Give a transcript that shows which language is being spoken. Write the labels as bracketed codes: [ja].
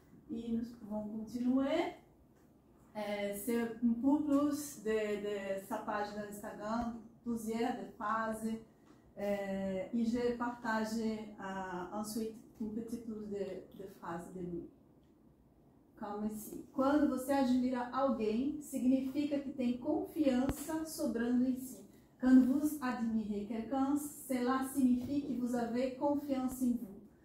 [fr] Et nous pouvons continuer. C'est un peu plus de sa page d'Instagram, plusieurs de phrases. Et je partage ensuite un petit plus de phrases de lui. Comme ici. [pt] Quando você admira alguém, significa que tem confiança sobrando em si. [fr] Quand vous admirez quelqu'un, cela signifie que vous avez confiance em vous.